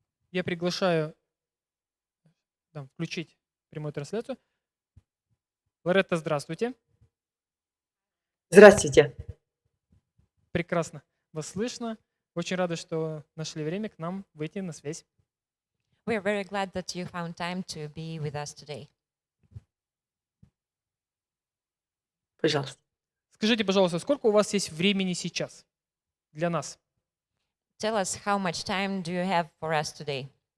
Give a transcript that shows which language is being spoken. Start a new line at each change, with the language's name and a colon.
Russian: Я приглашаю включить прямую трансляцию. Лоретта, здравствуйте. Здравствуйте. Прекрасно вас слышно. Очень рада, что нашли время к нам выйти на связь.
English: We are very glad that you found time to be with us today.
Russian: Пожалуйста. Скажите, пожалуйста, сколько у вас есть времени сейчас для нас?
English: Tell us how much time do you have for us today?